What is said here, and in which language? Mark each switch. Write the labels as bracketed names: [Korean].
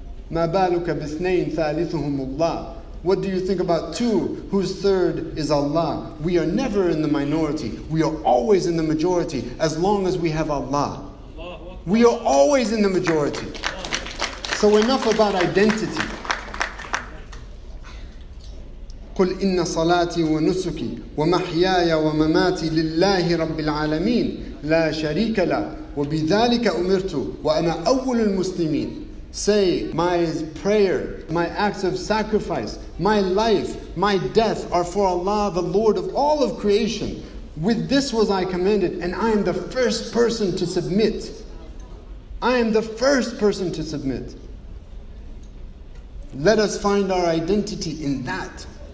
[Arabic] مَا بَالُكَ بِاثْنَيْنِ ثَالِثُهُمُ اللَّهِ. [English] What do you think about two whose third is Allah? We are never in the minority. We are always in the majority as long as we have Allah. We are always in the majority. So enough about identity. [Arabic] قل إن صلاتي ونسكي ومحياي ومماتي لله رب العالمين لا شريك له وبذلك أمرت وأنا أول المسلمين. [English] Say, my prayer, my acts of sacrifice, my life, my death are for Allah, the Lord of all of creation. With this was I commanded, and I am the first person to submit. I am the first person to submit. Let us find our identity in that.